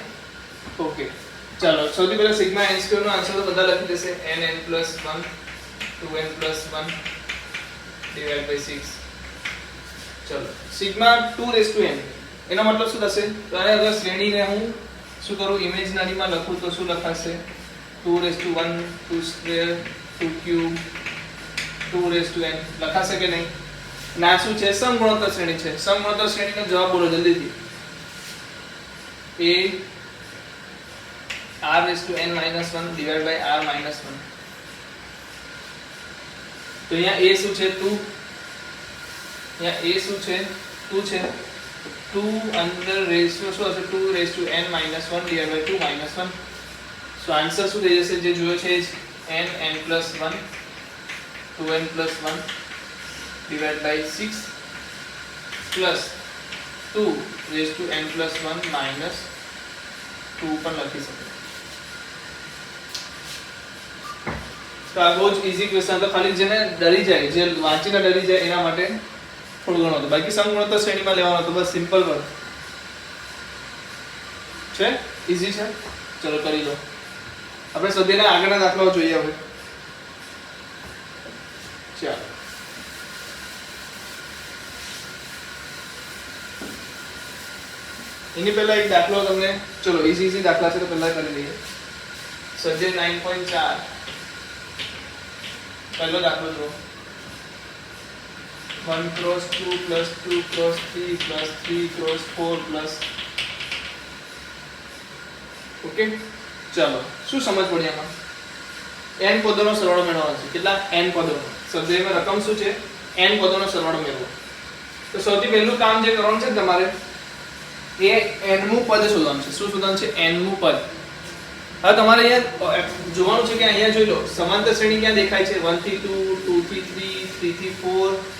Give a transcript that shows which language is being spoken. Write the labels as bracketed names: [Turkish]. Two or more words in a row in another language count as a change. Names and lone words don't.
[Gujarati] ઓકે ચાલો સૌથી પહેલા સિગ્મા n સ્ક્વેર નો આન્સર તો બધા લખી દેશે [English] n plus 1 2n plus 1 divided by 6 [Gujarati] ચલો સિગ્મા [English] 2 raised to n [Gujarati] એનો મતલબ શું થશે તો આને અગર શ્રેણીને હું શું કરું ઇમેજનરીમાં લખું તો શું લખાશે [English] 2 raise to 1 2 square 2 cube 2 raise to n [Gujarati] લખાશે કે નહીં ના શું છે સમગુણોત્તર શ્રેણી છે સમગુણોત્તર શ્રેણીનો જવાબ બોલો જલ્દીથી [English] a r raised to n minus 1 [Gujarati] divided by r minus 1 તો અહીંયા a શું છે 2 અહીંયા a શું છે 2 છે 2 અંદર રેશિયો શું હશે [English] 2 raised to n minus 1 [Gujarati] divided by 2 minus 1 [English] so answer [Gujarati] શું થઈ જશે જે જોયો છે [English] n n plus 1 2n plus 1 divided by 6 plus 2 raised to n plus 1 minus 2 [Gujarati] પણ લખી શકો તો આ બહુ જ [English] easy question [Gujarati] તો ખાલી જેને ડરી જાય જે વાંચીને ડરી જાય એના માટે થોડું ઘણું હતું બાકી સમગુણોત્તર શ્રેણીમાં લેવાનો હતો બસ [English] simple work [Gujarati] છે ઈઝી છે ચલો કરી લો આપણે સ્વાધ્યાયના આગળના દાખલાઓ જોઈએ હવે ચાલો એની પહેલા એક દાખલો તમને ચલો ઈઝી દાખલા છે તો પહેલા કરી લઈએ સ્વાધ્યાય 9.4 પહેલો દાખલો જો [English] 1 cross 2 plus 2 cross 3 plus 3 cross 4 plus [Gujarati] ઓકે ચાલો શું સમજ પડી આમાં n પદોનો સરવાળો મેળવવાનો છે કેટલા n પદોનો સ્વાધ્યાયમાં રકમ શું છે n પદોનો સરવાળો મેળવો તો સૌથી પહેલું કામ જે કરવાનું છે તમારે એ n મું પદ શોધવાનું છે શું શોધવાનું છે n મું પદ હવે તમારે અહીંયા જોવાનું છે કે અહીંયા જોઈ લો સમાંતર શ્રેણી ક્યાં દેખાય છે 1 થી 2 2 થી 3 3 થી 4